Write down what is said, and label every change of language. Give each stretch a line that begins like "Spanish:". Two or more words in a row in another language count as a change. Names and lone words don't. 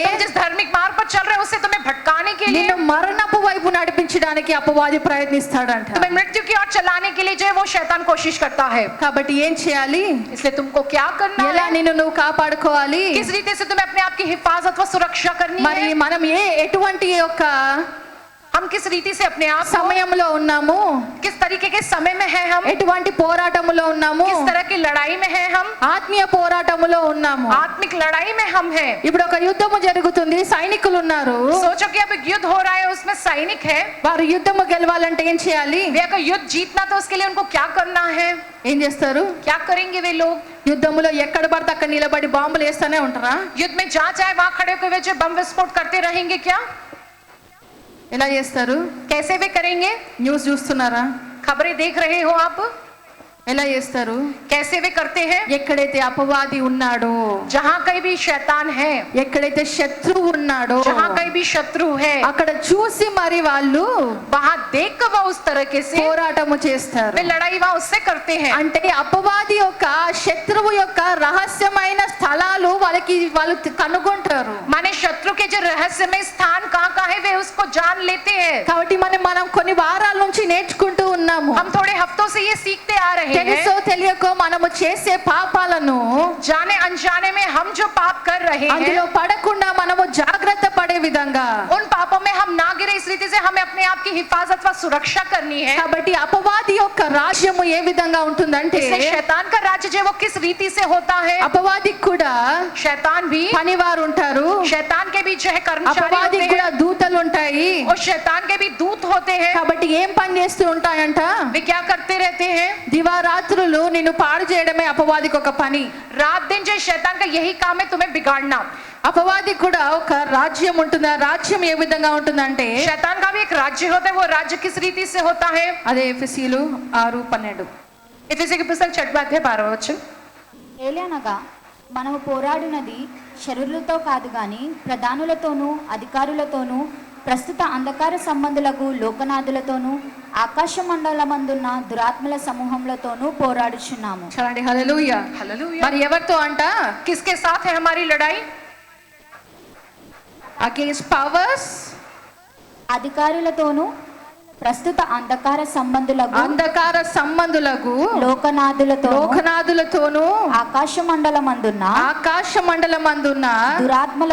Hindi: तुम जिस धार्मिक मार्ग पर चल रहे हो उससे तुम्हें भटकाने के लिए,
Telugu: నిన్ను మరణపు వైపు నడిపించడానికి అపవాది ప్రయత్నిస్తాడంట.
Hindi: तुम्हें मृत्यु की ओर चलाने के लिए जो है वो शैतान कोशिश करता है।
Telugu: కాబట్టి ఏం చేయాలి?
Hindi: इसलिए तुमको क्या करना
Telugu: ఎలా
Hindi: है?
Telugu: నిన్ను నువ్వు కాపాడుకోవాలి?
Hindi: किस रीति से तुम्हें अपने आप की हिफाजत व सुरक्षा करनी
Telugu: మరి
Hindi: है?
Telugu: మనం ఎటువంటి యొక్క
Hindi: हम किस रीति से अपने आप को,
Telugu: సమయంలో ఉన్నాము?
Hindi: किस तरीके के समय में है हम,
Telugu: ఎటువంటి పోరాటములో ఉన్నాము?
Hindi: किस तरह की लड़ाई में है हम,
Telugu: ఆత్మీయ పోరాటములో ఉన్నాము.
Hindi: आत्मिक लड़ाई में हम हैं।
Telugu: ఇప్పుడు ఒక యుద్ధము జరుగుతుంది, సైనికులు ఉన్నారు.
Hindi: सोचो कि अब एक युद्ध हो रहा है, उसमें सैनिक है।
Telugu: వారు యుద్ధము గెలవాలంటే ఏం చేయాలి?
Hindi: वे अगर युद्ध जीतना तो उसके लिए उनको क्या करना है?
Telugu: ఏం చేస్తారు?
Hindi: क्या करेंगे वे लोग?
Telugu: యుద్ధములో ఎక్కడ పడితే అక్కడ నిలబడి బాంబులు వేస్తానే ఉంటారా?
Hindi: युद्ध में जहाँ चाहे वहां खड़े होकर वे जो बम विस्फोट करते रहेंगे क्या?
Telugu: ఎలా చేస్తారు?
Hindi: कैसे वे करेंगे?
Telugu: న్యూస్ చూస్తున్నారా?
Hindi: खबरें देख रहे हो आप?
Telugu: ఎలా చేస్తారు?
Hindi: कैसे वे करते हैं?
Telugu: ఎక్కడైతే అపవాది ఉన్నాడో,
Hindi: जहाँ कहीं भी शैतान है,
Telugu: ఎక్కడైతే శత్రువు ఉన్నాడో
Hindi: जहाँ कहीं भी शत्रु है,
Telugu: అక్కడ చూసి మరి వాళ్ళు
Hindi: वहां देख कर वह उस तरीके से
Telugu: పోరాటము చేస్తారు.
Hindi: वे लड़ाई वहां उससे करते हैं।
Telugu: అంటే అపవాది యొక్క, శత్రువు యొక్క రహస్యమైన స్థలాలు వాళ్ళు కనుగొంటారు.
Hindi: माने शत्रु के जो रहस्यमय स्थान कहाँ कहाँ है वे उसको जान लेते हैं।
Telugu: కాబట్టి మనం కొన్ని వారాల నుంచి నేర్చుకుంటూ ఉన్నాము.
Hindi: हम थोड़े हफ्तों से ये सीखते आ रहे हैं।
Telugu: తెలుసో తెలియకో మనము చేసే పాపాలను
Hindi: जाने अनजाने में हम जो पाप कर रहे
Telugu: అందులో
Hindi: हैं,
Telugu: పడకుండా మనము జాగ్రత్త పడే విధంగా,
Hindi: उन पापों में हम ना गिरे इस रीति से हमें अपने आप की हिफाजत व सुरक्षा करनी है।
Telugu: కాబట్టి అపవాది యొక్క రాజ్యము ఏ విధంగా ఉంటుందంటే,
Hindi: इसलिए शैतान का राज्य जो है वो किस रीति से होता है?
Telugu: అపవాదికి కూడా
Hindi: शैतान भी,
Telugu: పనివారు ఉంటారు,
Hindi: शैतान के भी जो है कर्मचारी होते
Telugu: అపవాదికి
Hindi: हैं
Telugu: కూడా దూతలు ఉంటాయి.
Hindi: और शैतान के भी दूत होते हैं।
Telugu: కాబట్టి ఏం పని చేస్తూ ఉంటాయంట?
Hindi: वे क्या करते रहते हैं?
Telugu: దివారాత్రులు నిన్ను పాడు చేయడమే అపవాదికి ఒక పని.
Hindi: रात दिन जो शैतान का यही काम है, तुम्हें बिगाड़ना।
Telugu: అపవాది కూడా ఒక రాజ్యం ఉంటుంది. ఆ రాజ్యం ఏ విధంగా ఉంటుందంటే,
Hindi: शैतान का भी एक राज्य होता है। वो राज्य किस रीति से होता है?
Telugu: అదే ఎఫెసీయులు 6:12.
Hindi: इफिसी की पुस्तक 6वां अध्याय 12वां वचन।
Telugu: ఏలనగా మనము పోరాడినది శరీరులతో కాదు గాని ప్రధానులతోనూ అధికారులతోనూ ప్రస్తుత అంధకార సంబంధులకు లోకనాథులతోనూ ఆకాశ మండలమందున్న దురాత్మల సమూహములతోనూ పోరాడుచున్నాము. చూడండి, హల్లెలూయా.
Hindi: हालेलुया।
Telugu: మరి ఎవరితో అంట?
Hindi: किसके साथ है हमारी लड़ाई?
English: against powers,
Telugu: అధికారులతోనూ ప్రస్తుత అంధకార సంబంధులకు అంధకార సంబంధులకు లోకనాథులతోనూ ఆకాశ మండలమందున్న దురాత్మల